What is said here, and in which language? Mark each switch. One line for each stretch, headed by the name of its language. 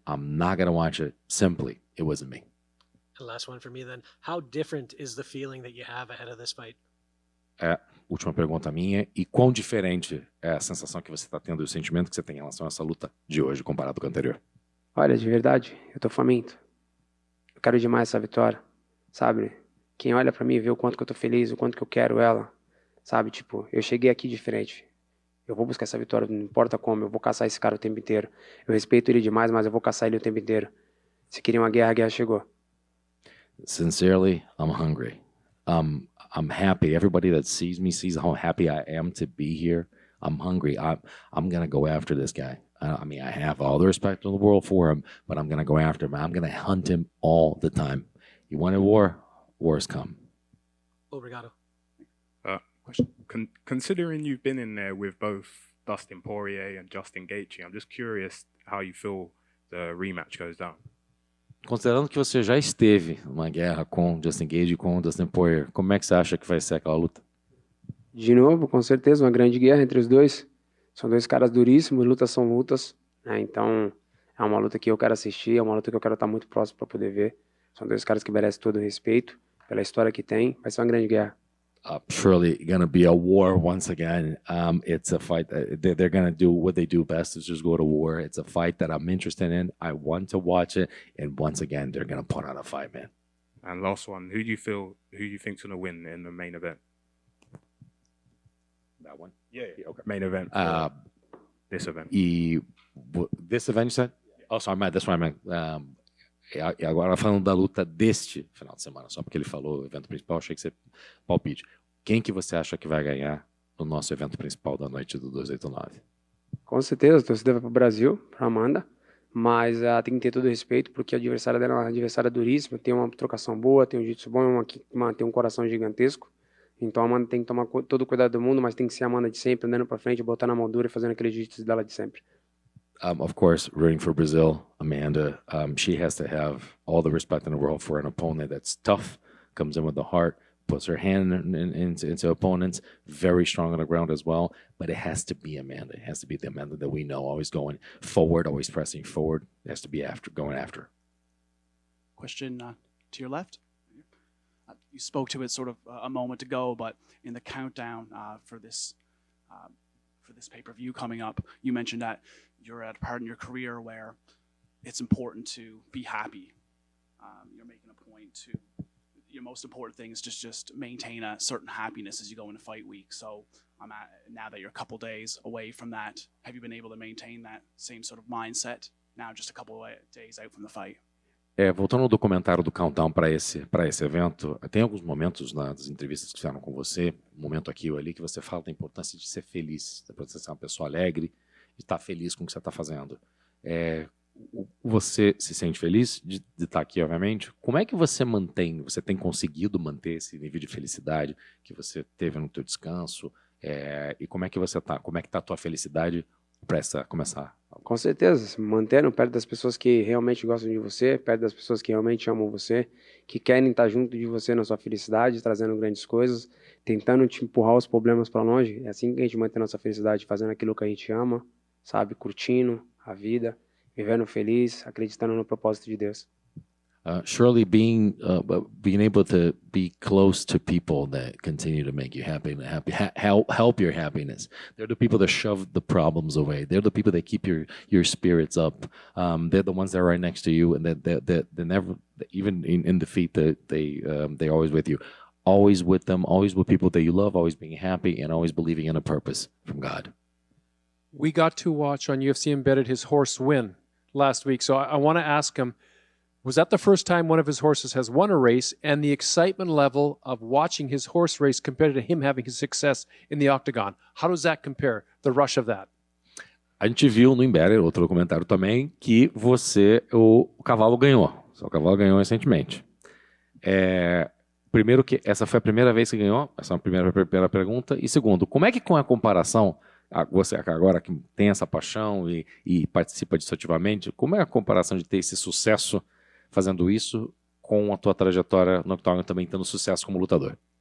English: I'm not going to watch it. Simply, it wasn't me. And last one for me then. How different is the feeling that you have ahead of this fight?
Portuguese: Última pergunta minha. E quão diferente é a sensação que você está tendo e o sentimento que você tem em relação a essa luta de hoje comparado com a anterior? Olha, de verdade, eu tô faminto. Eu quero demais essa vitória, sabe? Quem olha pra mim vê o quanto que eu tô feliz, o quanto que eu quero ela. Sabe, tipo, eu cheguei aqui diferente. Eu vou buscar essa vitória, não importa como, eu vou caçar esse cara o tempo inteiro. Eu respeito ele demais, mas eu vou caçar ele o tempo inteiro. Se queria uma guerra, a guerra chegou.
English: Sincerely, I'm hungry. I'm happy. Everybody that sees me sees how happy I am to be here. I'm hungry. I'm going to go after this guy. I mean, I have all the respect in the world for him, but I'm going to go after him. I'm going to hunt him all the time. You wanted war? War's come.
Portuguese: Obrigado.
English: Considering you've been in there with both Dustin Poirier and Justin Gaethje, I'm just curious how you feel the rematch goes down.
Portuguese: Considerando que você já esteve numa guerra com Justin Gaethje e com Dustin Poirier, como é que você acha que vai ser aquela luta? De novo, com certeza, uma grande guerra entre os dois. São dois caras duríssimos, lutas são lutas, né? Então, é uma luta que eu quero assistir, é uma luta que eu quero estar muito próximo para poder ver. São dois caras que merecem todo o respeito pela história que tem. Vai ser uma grande guerra.
English: surely going to be a war once again. It's a fight that they're going to do what they do best is just go to war. It's a fight that I'm interested in. I want to watch it. And once again, they're going to put on a fight, man. And last one, who do you think's going to win in the main event? That one? Yeah. Okay. Main event. This event. This event, you said? Oh, sorry, that's what I meant.
Portuguese: E agora falando da luta deste final de semana, só porque ele falou o evento principal, achei que você palpite. Quem que você acha que vai ganhar no nosso evento principal da noite do 289? Com certeza, a torcida vai para o Brasil, para Amanda, mas tem que ter todo o respeito, porque a adversária dela é uma adversária duríssima, tem uma trocação boa, tem um jiu-jitsu bom, tem um coração gigantesco. Então a Amanda tem que tomar todo o cuidado do mundo, mas tem que ser a Amanda de sempre, andando para frente, botando a mão dura e fazendo aquele jiu-jitsu dela de sempre.
English: Of course, rooting for Brazil, Amanda. She has to have all the respect in the world for an opponent that's tough, comes in with the heart, puts her hand into opponents, very strong on the ground as well. But it has to be Amanda. It has to be the Amanda that we know, always going forward, always pressing forward. It has to be going after. Question to your left. You spoke to it sort of a moment ago, but in the countdown for this pay-per-view coming up, you mentioned that you're at a part in your career where it's important to be happy. You're making a point to your most important thing is just maintain a certain happiness as you go into fight week. So now that you're a couple days away from that, have you been able to maintain that same sort of mindset now just a couple of days out from the fight?
Portuguese: Voltando ao documentário do Countdown para esse evento, tem alguns momentos nas entrevistas que fizeram com você, um momento aqui ou ali, que você fala da importância de ser feliz, da importância de ser uma pessoa alegre, de estar feliz com o que você está fazendo. Você se sente feliz de estar aqui, obviamente? Como é que você tem conseguido manter esse nível de felicidade que você teve no teu descanso? E como é que você está? Como é que está a tua felicidade para começar? Com certeza, se mantendo perto das pessoas que realmente gostam de você, perto das pessoas que realmente amam você, que querem estar junto de você na sua felicidade, trazendo grandes coisas, tentando te empurrar os problemas para longe. É assim que a gente mantém nossa felicidade, fazendo aquilo que a gente ama, sabe, curtindo a vida, vivendo feliz, acreditando no propósito de Deus.
English: Surely being able to be close to people that continue to make you happy, help your happiness. They're the people that shove the problems away. They're the people that keep your spirits up. They're the ones that are right next to you, and that they never, even in defeat, they're always with you. Always with them, always with people that you love, always being happy, and always believing in a purpose from God. We got to watch on UFC Embedded his horse win last week, so I want to ask him, was that the first time one of his horses has won a race, and the excitement level of watching his horse race compared to him having his success in the octagon? How does that compare, the rush of that?
Portuguese: A gente viu no Embedded, outro documentário também, que o cavalo ganhou. O cavalo ganhou recentemente. Primeiro que essa foi a primeira vez que ganhou, essa é a primeira pergunta. E segundo, como é que com a comparação, você agora que tem essa paixão e participa disso ativamente, como é a comparação de ter esse sucesso fazendo isso com a tua trajetória no octógono também tendo sucesso como lutador?